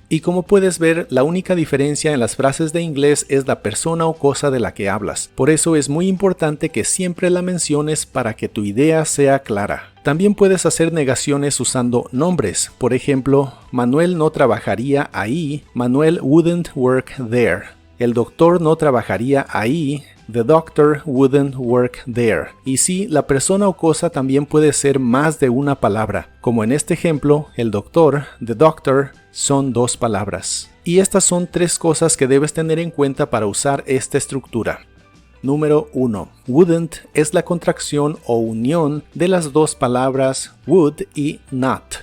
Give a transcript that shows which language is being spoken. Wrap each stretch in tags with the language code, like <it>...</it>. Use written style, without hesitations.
<es>Y como puedes ver, la única diferencia en las frases de inglés es la persona o cosa de la que hablas. Por eso es muy importante que siempre la menciones para que tu idea sea clara. También puedes hacer negaciones usando nombres. Por ejemplo, Manuel no trabajaría ahí.</es> <en>Manuel wouldn't work there.</en> <es>El doctor no trabajaría ahí.</es> <en>The doctor wouldn't work there.</en> <es>Y sí, la persona o cosa también puede ser más de una palabra. Como en este ejemplo, el doctor,</es> <en>the doctor,</en> <es>son 2 palabras. Y estas son 3 cosas que debes tener en cuenta para usar esta estructura. Número 1. Wouldn't es la contracción o unión de las 2 palabras would y not.</es>